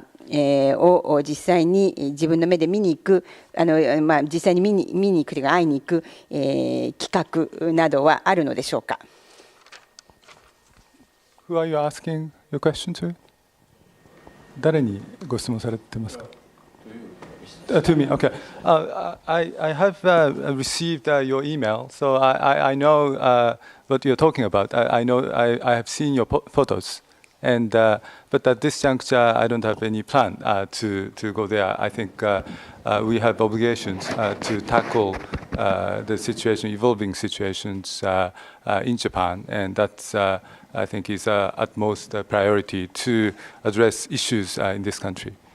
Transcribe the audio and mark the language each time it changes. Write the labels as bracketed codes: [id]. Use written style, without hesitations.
[ja] を実際に自分の目で見に行く、実際に見に行くというか会いに行く、企画などはあるのでしょうか。 [en] Who are you asking your question to? [ja] 誰にご質問されてますか？ [en] To me, okay. I have received your email, so I know what you're talking about. I know I have seen your photos, and but at this juncture, I don't have any plan to go there. I think we have obligations to tackle the situation, evolving situations in Japan, and that's I think is utmost priority to address issues in this country.